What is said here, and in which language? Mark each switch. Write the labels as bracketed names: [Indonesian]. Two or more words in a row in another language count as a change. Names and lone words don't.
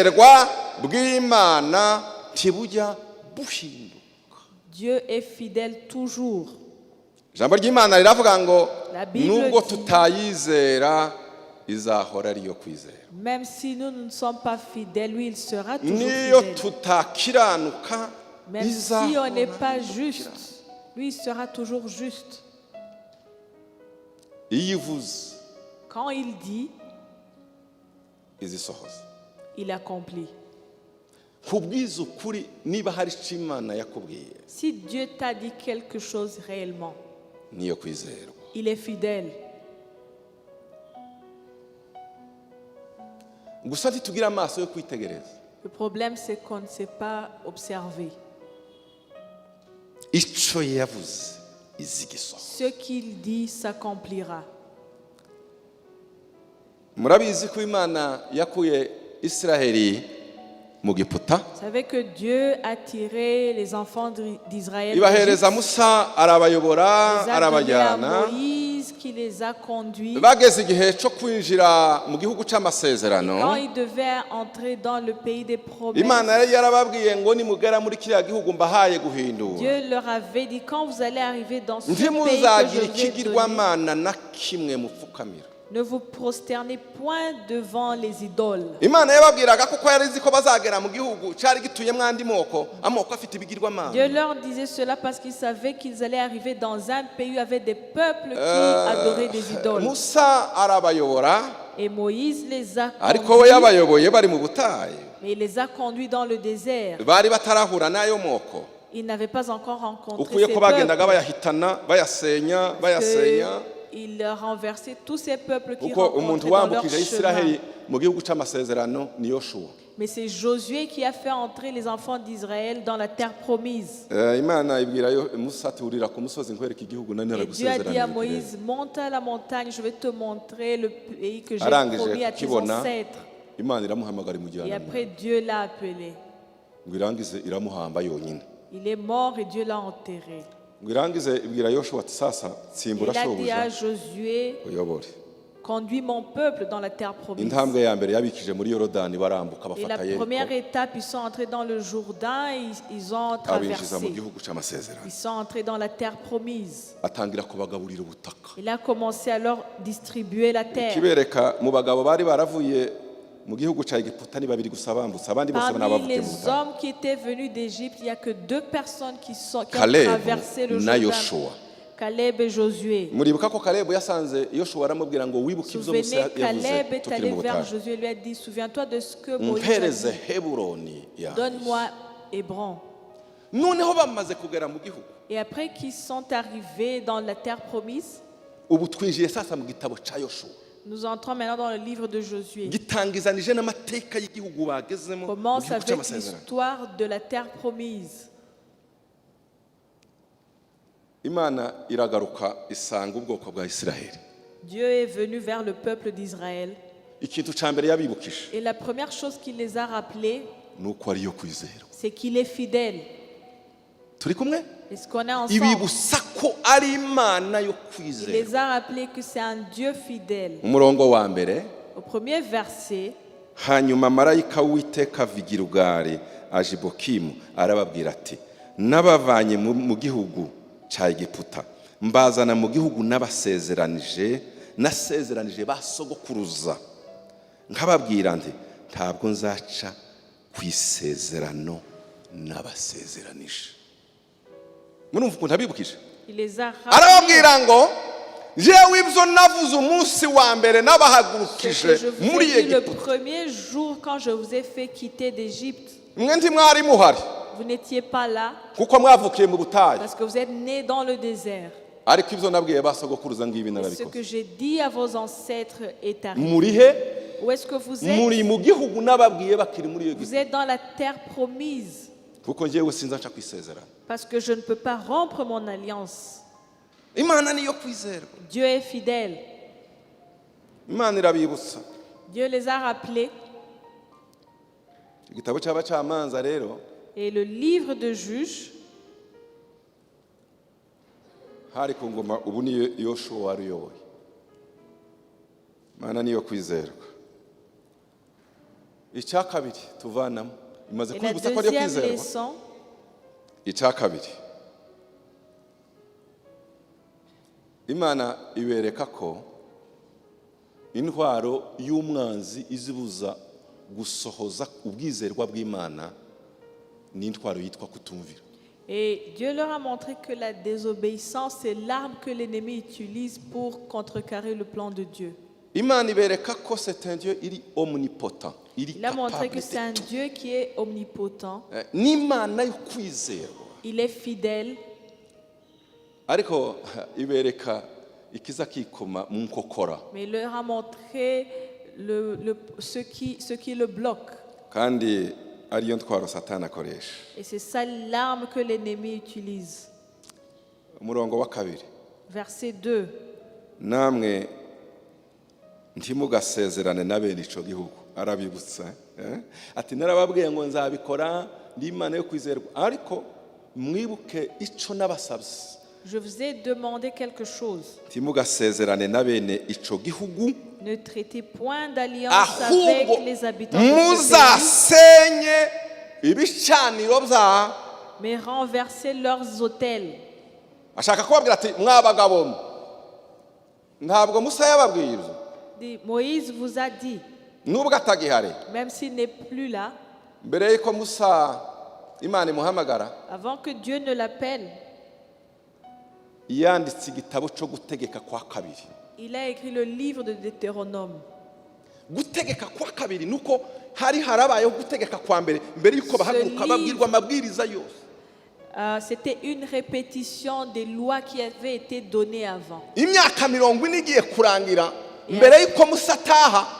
[Kinyarwanda] Ubwizerwa bw'Imana ntibujya buhinduka. [French] Dieu est fidèle toujours. [Kinyarwanda] Ijambo ry'Imana riravuga ngo [French] La Bible [Kinyarwanda] nubwo [French] dit- [Kinyarwanda] tutayizera izahora ariyo kwizera. [French] Même si nous ne sommes pas fidèles, lui, il sera toujours [Kinyarwanda] Niyo [French] fidèle. [Kinyarwanda] tutakiranuka [French] Même si on n'est [Kinyarwanda] izahora [French] pas [Kinyarwanda] ariyo [French] juste, [Kinyarwanda] gukiranuka. [French] lui, il sera toujours juste. [Kinyarwanda] Iyo ivuze [French] Quand il dit, [Kinyarwanda] izisohoza. [French] il accomplit. [Kinyarwanda] Kubwiza ukuri niba hari icyo Imana yakubwiye [French] Si Dieu t'a dit quelque chose réellement, [Kinyarwanda] niyo kwizerwa. [French] il est fidèle. [Kinyarwanda] Gusa ntitugira amaso yo kwitegereza. [French] Le problème, c'est qu'on ne sait pas observer. [Kinyarwanda] Icyo yavuze izigisohoza. [French] Ce qu'il dit s'accomplira. [Kinyarwanda] Murabizi ko Imana yakuye Isiraheli mu Giputa [French] Vous savez que Dieu a tiré les enfants d'Israël. [Kinyarwanda] ibahereza [French] d'Égypte. [Kinyarwanda] Musa arabayobora [French] Les a donnés à [Kinyarwanda] arabajyana [French] Moïse qui les a conduits. [Kinyarwanda] bageze igihe cyo kwinjira mu gihugu cy'amasezerano. [French] Quand ils devaient entrer dans le pays des promesses, [Kinyarwanda] Imana yari yarababwiye ngo nimugera muri kiriya gihugu mbahaye guhindura [French] Dieu leur avait dit, quand vous allez arriver dans ce pays que [Kinyarwanda] ntimuzagira [French] je vais donner, [Kinyarwanda] ikigirwamana na kimwe mupfukamira. [French] ne vous prosternez point devant les idoles. [Kinyarwanda] Imana yababwiraga kuko yari izi ko bazagera mu gihugu cyari gituyemo andi amoko afite ibigirwamana. [French] Dieu leur disait cela parce qu'ils savaient qu'ils allaient arriver dans un pays où il y avait des peuples qui adoraient des idoles. [Kinyarwanda] Musa arabayobora [French] Et Moïse les a [Kinyarwanda] ariko we [French] conduits, [Kinyarwanda] yabayoboye bari mu butayu. [French] mais il les a conduits dans le désert. [Kinyarwanda] Bari batarahura n'ayo moko. [French] Ils n'avaient pas encore rencontré [Kinyarwanda] Ukuye [French] ces [Kinyarwanda] ko bagendaga [French] peuples. [Kinyarwanda] bayahitana bayasenya. [French] Il leur renversait tous ces peuples qui [Kinyarwanda] Kuko umuntu [French] rencontraient dans leur [Kinyarwanda] wambukije [French] chemin. [Kinyarwanda] Isiraheli mu gihugu cy'amasezerano ni Yoshua. [French] Mais c'est Josué qui a fait entrer les enfants d'Israël dans la terre promise. [Kinyarwanda] Imana ibwira Musa ati urira ku musozi nkwereka igihugu nari [French] Et Dieu a dit à [Kinyarwanda] naragusezeraniye. [French] Moïse, monte à la montagne, je vais te montrer le pays que j'ai [Kinyarwanda] Arangije [French] promis à tes [Kinyarwanda] kukibona, [French] ancêtres. [Kinyarwanda] Imana iramuhamagara [French] Et [Kinyarwanda] imujyana [French] après, Dieu l'a appelé. [Kinyarwanda] ngo irangize iramuhamba yonyine. [French] Il est mort et Dieu l'a enterré. [Kinyarwanda] Ngo irangize ibwira Yoshua ati sasa tsimbura [French] Il a dit à [Kinyarwanda] shobuja [French] Josué, [Kinyarwanda] uyobore. [French] conduis mon peuple dans la terre promise. [Kinyarwanda] Intambwe ya mbere yabikije muri Yorodani barambuka [French] Et la [Kinyarwanda] bafata [French] première [Kinyarwanda] Yeriko [French] étape, ils sont entrés dans le Jourdain et ils ont [Kinyarwanda] abinjiza mu [French] traversé. [Kinyarwanda] gihugu cy'amasezerano. [French] Ils sont entrés dans la terre promise. [Kinyarwanda] Atangira kubagaburira ubutaka. [French] Il a commencé à leur distribuer la terre. [Kinyarwanda] Kibereka mu bagabo bari baravuye mu gihugu cya Egiputa ni babiri gusa bambutse abandi bose [French] Parmi [Kinyarwanda] banabavuye mu [French] les [Kinyarwanda] butayu. [French] hommes qui étaient venus d'Égypte, il n'y a que 2 personnes qui ont [Kinyarwanda] Caleb [French] traversé le [Kinyarwanda] na [French] Jourdain. [Kinyarwanda] Yoshua. [French] Caleb et Josué. [Kinyarwanda] Muribuka ko Kalebu yasanze Yoshua aramubwira ngo wibuke ibyo Musa [French] Souvenez, Caleb [Kinyarwanda] yavuze [French] est [Kinyarwanda] tukiri [French] allé [Kinyarwanda] mu [French] vers [Kinyarwanda] butayu. [French] Josué et lui a dit, souviens-toi de ce que Moïse a [Kinyarwanda] Mpereze [French] dit. [Kinyarwanda] Heburoni yanjye. [French] Donne-moi Hébron. [Kinyarwanda] Noneho bamaze kugera mu gihugu [French] Et après qu'ils sont arrivés dans la terre promise, [Kinyarwanda] ubu twinjiye sasa mu gitabo cya Yoshua [French] nous entrons maintenant dans le livre de Josué. [Kinyarwanda] gitangizanije n'amateka y'igihugu bagezemo mu [French] Commence [Kinyarwanda] gihugu [French] avec [Kinyarwanda] cy'amasezerano. [French] l'histoire de la terre promise. [Kinyarwanda] Imana iragaruka isanga ubwoko bwa Isiraheli. [French] Dieu est venu vers le peuple d'Israël. [Kinyarwanda] Ikintu cya mbere yabibukije [French] Et la première chose qu'il les a rappelés, [Kinyarwanda] ni uko ariyo kwizera. [French] c'est qu'il est fidèle. [Kinyarwanda] Turi kumwe [French] Est-ce qu'on est ensemble? [Kinyarwanda] ibibutsa ko ari Imana yo [French] Il [Kinyarwanda] kwizera. [French] les a rappelés que c'est un Dieu fidèle. [Kinyarwanda] Umurongo wa mbere [French] Au premier verset, [Kinyarwanda] hanyuma marayika w'Uwiteka ava i Gilugari aje i Bokimu arababwira ati nabavanye mu gihugu cya Egiputa mbazana mu gihugu nasezeranije ba sogokuruza nkababwira nti ntabwo nzaca ku isezerano nabasezeranije. Murumva ukuntu abibukije? [French] il les a rappelés. [Kinyarwanda] Arababwira ngo jewe ibyo navuze umunsi wa mbere [French] Ce que [Kinyarwanda] nabahagurukije [French] je vous [Kinyarwanda] muri [French] ai dit le [Kinyarwanda] Egiputa [French] premier jour quand je vous ai fait quitter d'Égypte, [Kinyarwanda] mwe ntimwari muhari [French] vous n'étiez pas là [Kinyarwanda] kuko mwavukiye mu butayu [French] parce que vous êtes nés dans le désert. [Kinyarwanda] ariko ibyo nabwiye ba sogokuruza ngibi [French] Et ce [Kinyarwanda] narabikoze. [French] que j'ai dit à vos ancêtres est arrivé. [Kinyarwanda] Muri he? [French] Où est-ce que vous [Kinyarwanda] Muri [French] êtes? [Kinyarwanda] mu gihugu nababwiye bakiri muri [French] Vous [Kinyarwanda] Egiputa [French] êtes dans la terre promise. [Kinyarwanda] kuko njyewe sinzaca ku isezerano. [French] Parce que je ne peux pas rompre mon alliance. [Kinyarwanda] Imana niyo kwizerwa. [French] Dieu est fidèle. [Kinyarwanda] Imana irabibutsa. [French] Dieu les a rappelés. [Kinyarwanda] Igitabo cy'abacamanza rero [French] Et le livre de Juges, [Kinyarwanda] hari ku ngoma ubu niyo Yoshua wari uyoboye. Imana niyo kwizerwa. Icya kabiri tuvanamo imaze [French] Et la [Kinyarwanda] kwibutsa ko ariyo [French] deuxième [Kinyarwanda] kwizerwa. [French] leçon, [Kinyarwanda] Icya kabiri, Imana ibereka ko intwaro y'umwanzi izibuza gusohoza ubwizerwa bw'Imana ni intwaro yitwa kutumvira. [French] et Dieu leur a montré que la désobéissance, c'est l'arme que l'ennemi utilise pour contrecarrer le plan de Dieu. [Kinyarwanda] Imana ibereka ko [French] c'est un Dieu [Kinyarwanda] iri omnipotent, iri [French] Il a montré capable que c'est un de tout. Dieu qui est omnipotent, [Kinyarwanda] N'Imana yo kwizerwa. [French] il est fidèle, [Kinyarwanda] Ariko ibereka ikiza kikoma mu nkokora. [French] mais il leur a montré ce qui le bloque. [Kinyarwanda] Kandi ariyo ntwaro Satani akoresha. [French] Et c'est ça l'arme que l'ennemi utilise. [Kinyarwanda] Umurongo wa kabiri, [French] Verset 2. [Kinyarwanda] namwe ntimugasezerane na bene ico gihugu. Arabibutsa ati narababwiye ngo nzabikora ndi Imana yo kwizerwa, ariko mwibuke ico nabasabye. [French] Je vous ai demandé quelque chose. [Kinyarwanda] Ntimugasezerane na bene ico gihugu, [French] Ne traitez point d'alliance avec [Kinyarwanda] ahubwo [French] les habitants de ce pays, [Kinyarwanda] muzasenye ibicaniro byabo. [French] mais renversez leurs autels. [Kinyarwanda] Ashaka kubabwira ati mwabagabo mwe, ntabwo Musa yababwiye ibyo [French] Moïse vous a dit, [Kinyarwanda] nubwo atagihari. [French] même s'il n'est plus là, [Kinyarwanda] Mbere yuko Musa Imana imuhamagara, [French] avant que Dieu ne l'appelle, [Kinyarwanda] yanditse igitabo cyo gutegeka kwa kabiri. [French] il a écrit le livre de Deutéronome. [Kinyarwanda] Gutegeka kwa kabiri nuko hari harabayeho gutegeka kwa mbere yuko bahaguruka babwirwa amabwiriza yose. [French] C'était une répétition des lois qui avaient été données avant. [Kinyarwanda] Imyaka 40 igiye kurangira mbere yuko Musa ataha,